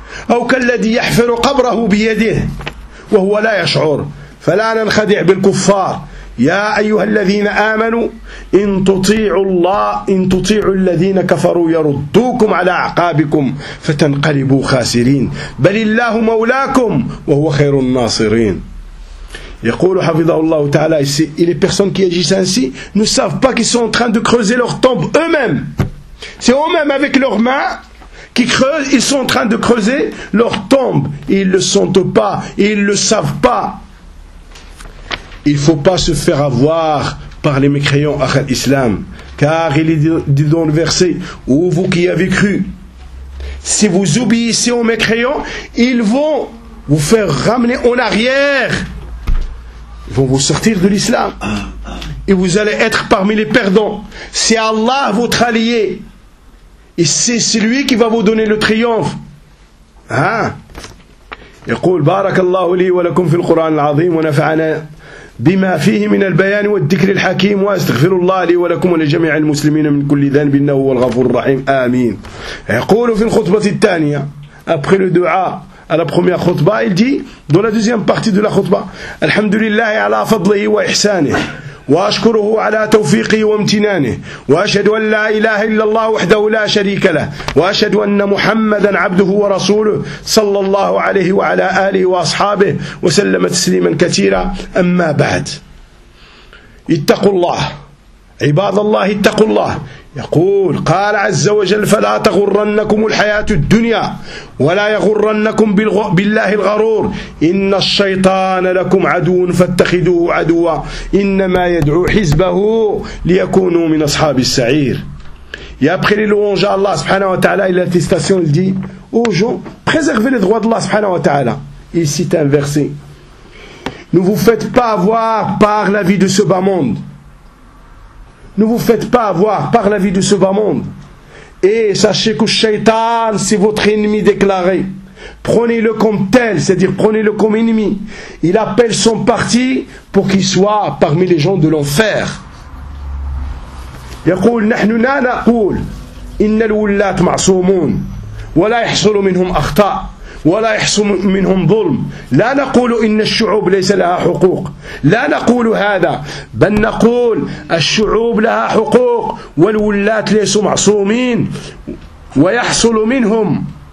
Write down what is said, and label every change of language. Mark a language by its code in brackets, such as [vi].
[ar] أو كالذي يحفر قبره بيده وهو لا يشعر فلا ننخدع بالكفار يا أيها الذين آمنوا إن تطيعوا الله إن تطيعوا الذين كفروا يردوكم على أعقابكم فتنقلبوا خاسرين بل الله مولاكم وهو خير الناصرين. يقول حفظه الله تعالى [fr] et les personnes qui agissent ainsi ne savent pas qu'ils sont en train de creuser leur tombe eux-mêmes, c'est eux-mêmes avec leurs mains qui creusent, ils sont en train de creuser leur tombe. Ils ne le sentent pas, ils ne le savent pas. Il ne faut pas se faire avoir par les mécréants à l'islam. Car il est dit dans le verset, « Ou vous qui avez cru, si vous obéissez aux mécréants, ils vont vous faire ramener en arrière. Ils vont vous sortir de l'islam. Et vous allez être parmi les perdants. C'est Allah votre allié. » Et c'est celui qui va vous donner le triomphe. Hein? [ar] يقول بارك الله لي ولكم في القرآن العظيم ونفعنا بما فيه من البيان والذكر الحكيم واستغفر الله لي ولكم ولجميع المسلمين من كل ذنب انه هو الغفور الرحيم امين. يقول في الخطبة الثانية [fr] après le dua à la première khutba, il dit dans la deuxième partie de la khutba, [ar] الحمد لله على فضله وإحسانه وأشكره على توفيقي وامتنانه وأشهد أن لا إله إلا الله وحده لا شريك له وأشهد أن محمدا عبده ورسوله صلى الله عليه وعلى آله وأصحابه وسلم تسليما كثيرا. أما بعد, اتقوا الله عباد الله, اتقوا الله. يقول قال عز وجل فلا تغرنكم الحياة الدنيا ولا يغرنكم بالله الغرور إن الشيطان لكم عدو فاتخذوه عدوا إنما يدعو حزبه ليكونوا من أصحاب السعير. [fr] Et après les louanges à Allah subhanahu wa ta'ala et l'attestation, il dit aux gens, préservez les droits d'Allah subhanahu wa ta'ala. Il cite un verset, ne vous faites pas avoir par la vie de ce bas monde. Ne vous faites pas avoir par la vie de ce bas monde. Et sachez que Shaitan, c'est votre ennemi déclaré. Prenez-le comme tel, c'est-à-dire prenez-le comme ennemi. Il appelle son parti pour qu'il soit parmi les gens de l'enfer. [ar] يقول نحن لا نقول إن الولاة معصومون ولا يحصل منهم أخطاء ولا يحصل منهم ظلم لا نقول إن الشعوب ليس لها حقوق لا نقول هذا بل نقول الشعوب لها حقوق والولاة ليسوا معصومين ويحصل منهم